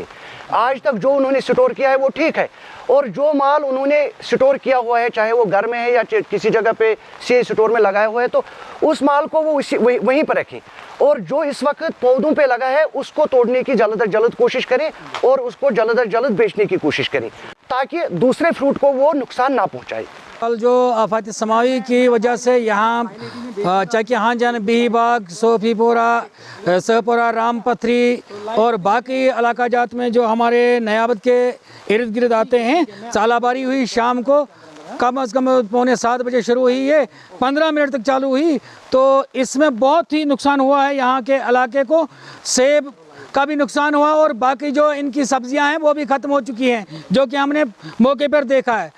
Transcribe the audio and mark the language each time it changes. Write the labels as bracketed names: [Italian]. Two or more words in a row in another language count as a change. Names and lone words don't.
[Urdu] آج تک جو انہوں نے سٹور کیا ہے وہ ٹھیک ہے، اور جو مال انہوں نے سٹور کیا ہوا ہے چاہے وہ گھر میں ہے یا کسی جگہ پہ سی سٹور میں لگایا ہوا ہے تو اس مال کو وہ وہیں پر رکھیں، اور جو اس وقت پودوں پہ لگا ہے اس کو توڑنے کی جلد از جلد کوشش کریں اور اس کو جلد از جلد بیچنے کی کوشش کریں تاکہ دوسرے فروٹ کو وہ نقصان نہ پہنچائے. جو آفات سماوی کی وجہ سے یہاں چکی ہانجن، بہی باغ، صوفی پورہ، سہپورہ، رام پتھری اور باقی علاقہ جات میں جو ہمارے نیابت کے ارد گرد آتے ہیں، ژالہ باری ہوئی شام کو کم از کم 6:45 بجے شروع ہوئی ہے، 15 منٹ تک چالو ہوئی. تو اس میں بہت ہی نقصان ہوا ہے یہاں کے علاقے کو. سیب کا بھی نقصان ہوا اور باقی جو ان کی سبزیاں ہیں وہ بھی ختم ہو چکی ہیں، جو کہ ہم نے موقع پر دیکھا ہے.